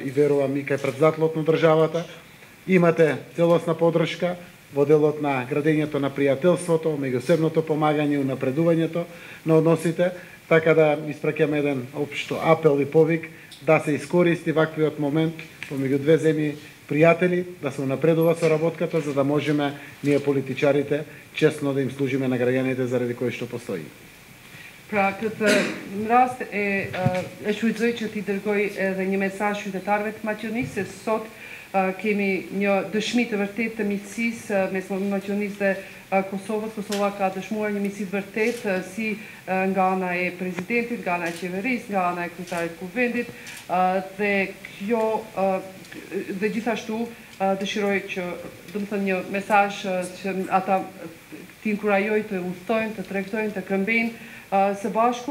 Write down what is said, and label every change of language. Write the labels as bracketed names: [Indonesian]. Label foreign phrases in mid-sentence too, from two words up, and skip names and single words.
[Macedonian] и верувам и кај претседателот на државата, имате целосна подршка во делот на градењето на пријателството, меѓусебното помагање и унапредувањето на односите, така да испраќаме еден општо апел и повик да се искористи ваквиот момент помеѓу две земји пријатели, да се унапредува соработката, за да можеме ние политичарите честно да им служиме на граѓаните заради кои што постои. [Albanian] Pra, këtë rast e shfrytëzoj që t'i dërgoj edhe një mesazh qytetarëve të Maqedonisë se sot kemi një dëshmi të vërtet të miqësisë mes Maqedonisë dhe Kosovës. Kosova ka dëshmuar një miqësi të vërtet si nga ana e presidentit, nga ana e qeverisë, nga ana e kryetarit kuvendit dhe kjo dhe gjithashtu dëshiroj që, domethënë, një mesazh që ata t'i inkurajoj të udhtojnë, të tregtojnë, të këmbejnë së bashku.